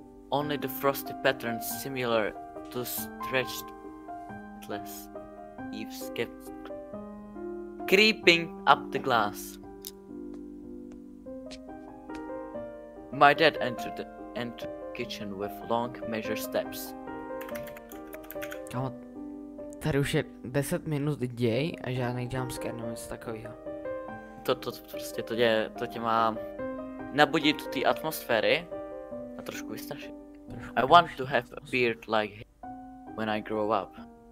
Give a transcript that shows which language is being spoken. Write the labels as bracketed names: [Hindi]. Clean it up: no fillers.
[English] Only the frosty patterns similar to stretched atlas leaves kept creeping up the glass. My dad entered the kitchen with long measured steps. [Czech] Kámo, tady už je 10 minut děj a žádný jumpscare nebo něco takového. To prostě to tě má nabudit do té atmosféry a trošku vystrašit. [English] I want to have a beard like him when I grow up.